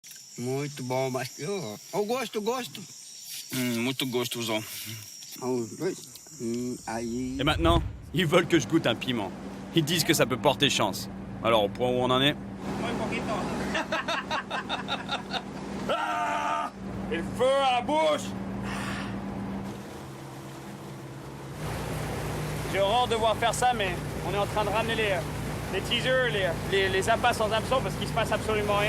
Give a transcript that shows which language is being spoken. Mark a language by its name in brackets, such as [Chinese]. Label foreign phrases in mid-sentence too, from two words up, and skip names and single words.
[Portuguese] Muito bom, mas eu gosto. Muito gostoso. Aí. [French] Et maintenant, ils veulent que je goûte un piment. Ils disent que ça peut porter chance. Alors, au point où on en est... Ah, et le feu à la bouche. J'ai horreur de devoir faire ça, mais on est en train de ramener les teasers, les appâts sans hameçon parce qu'il se passe absolument rien.